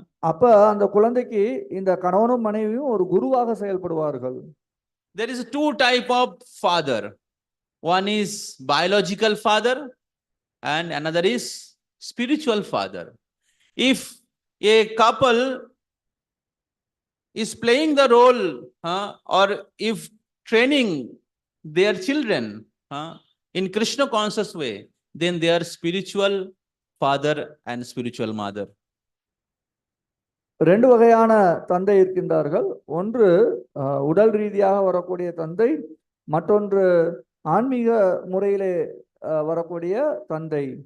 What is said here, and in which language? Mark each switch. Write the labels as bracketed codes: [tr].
[ta] அப்ப அந்த குழந்தைக்கு இந்த கணவனும் மனைவியும் ஒரு குருவாக செயல்படுவார்கள். [en] There is two type of father. One is biological father and another is spiritual father. If a couple is playing the role or if training their children in Krishna conscious way, then they are spiritual father and spiritual mother. [ta] ரெண்டு வகையான தந்தை இருக்கின்றார்கள். ஒன்று உடல் ரீதியாக வரக்கூடிய தந்தை, மற்றொன்று ஆன்மீக முறையிலே வரக்கூடிய தந்தை.